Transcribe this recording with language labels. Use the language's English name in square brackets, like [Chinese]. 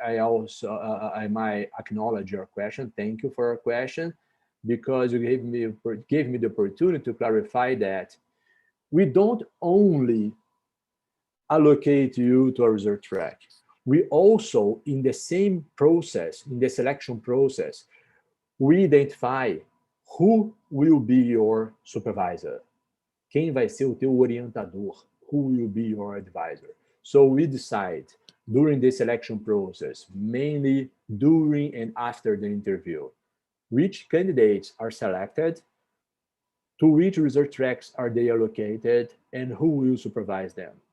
[English] I might acknowledge your question. Thank you for your question, because you gave me the opportunity to clarify that we don't only allocate you to a research track. We also, in the same process, in the selection process, we identify who will be your supervisor. [Portuguese] Quem vai ser o teu orientador? [English] Who will be your advisor? So we decide during the selection process, mainly during and after the interview, which candidates are selected, to which research tracks are they allocated, and who will supervise them.